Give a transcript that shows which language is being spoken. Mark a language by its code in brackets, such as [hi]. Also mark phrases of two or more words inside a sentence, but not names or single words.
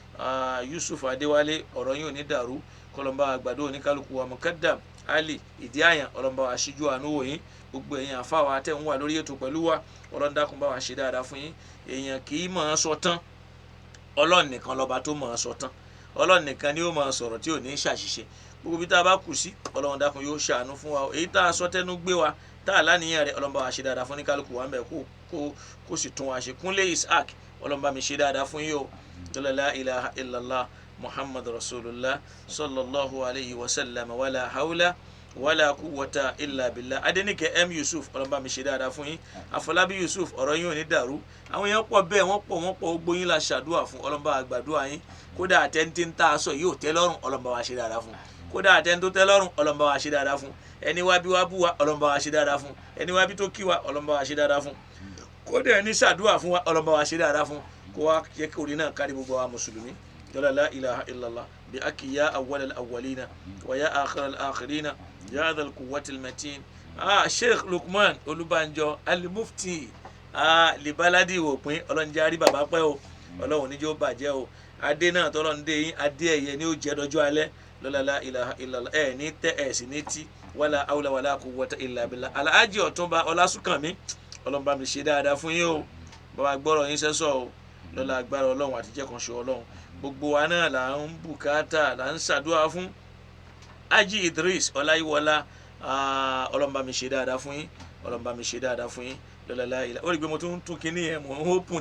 [yo] Yusuf Adéwálé ọ̀rọ̀ yín ò ní dàrú kọ́lọ́mọba àgbàdo oníkálukú wa Mukaddam Ali Ìdíàyàn ọlọ́mọba wa ṣíjú àánú wọ̀nyí gbogbo èèyàn àfáwà tẹ̀ ń wà lórí ètò pẹ̀lú wa ọlọ́ndàkùn bá wa ṣe dáadáa fún yín èèyàn kì í mọ̀ ọ́n sọ tán Ọlọ́run nìkan lọ́ba tó mọ̀ ọ́n sọ tán Ọlọ́run nìkan ni ó mọ̀ ọ́n sọ̀rọ̀ tí ò ní ṣàṣìṣe gbogbo bí tá a bá kù sí Ọlọ́run dákun yóò ṣàánú fún wa èyí tá a sọ tẹnu gbé wa tá a láníyàn rẹ Ọlọ́run bá wa ṣe dáadáa fún ní kálukú wa ń bẹ̀ kó sì tún wa ṣe Kúnlé Isaac Ọlọ́run bá mi ṣe dáadáa fún yín o [ar] لا إله إلا الله محمد رسول الله صلى الله عليه وسلم ولا حول ولا قوة إلا بالله [yo] Adenike M Yusuf ọlọmọba mi ṣe dáadáa fún yín Afọlábí Yusuf ọ̀rọ̀ yín ò ní dàrú àwọn èèyàn pọ̀ bẹ́ẹ̀ wọ́n pọ̀ gbogbo yín la ṣàdúrà fún ọlọmọba àgbàdúrà yín kódà àtẹntí ń tá a sọ yóò tẹ́ lọ́rùn ọlọmọba wa ṣe dáadáa fún kódà àtẹntó tẹ́ lọ́rùn ọlọmọba wa ṣe dáadáa fún ẹni wá bí wá bú wa ọlọmọba wa ṣe dáadáa fún ẹni wá bí tó kí wa ọlọmọba wa ṣe dáadáa fún kódà ẹni ṣàdúrà fún wa ọlọmọba wa ṣe dáadáa fún kó wa yẹ kí orin náà kárí gbogbo wa mùsùlùmí [ar] لا إله إلا الله بي أكيا أول الأولين ويا آخر الآخرين يا ذا القوة المتين [yo] Sheikh Lukman Olúbánjọ al-Mufti libaladi òpin ọlọ́njẹ́ àrí bàbá pẹ́ o ọlọ́run níjẹ́ ó bàjẹ́ o adé náà tọ́lọ́run dé yín adé ẹ̀yẹ ni ó jẹ́ dọjọ́ alẹ́ [ar] لا إله إلا الله [yo] ẹ̀ ní tẹ́ ẹ̀ sì ní tí [ar] ولا حول ولا قوة إلا بالله [yo] Alhaji Ọ̀túnba Ọlásùnkànmí ọlọ́run bá mi ṣe dáadáa fún yín o bàbá gbọ́rọ̀ yín sẹ́sọ̀ o lọ́la agbára ọlọ́run àtijẹ́ kan ṣe ọlọ́run gbogbo wa náà là ń bùkátà là ń ṣàdúrà fún Haji Idris Ọláyíwọlá ọlọ́run bá mi ṣe dáadáa fún yín ọlọ́run bá mi ṣe dáadáa fún yín lọ́la ilà ó rí i pé mo tún kíní yẹn mo ń hópùn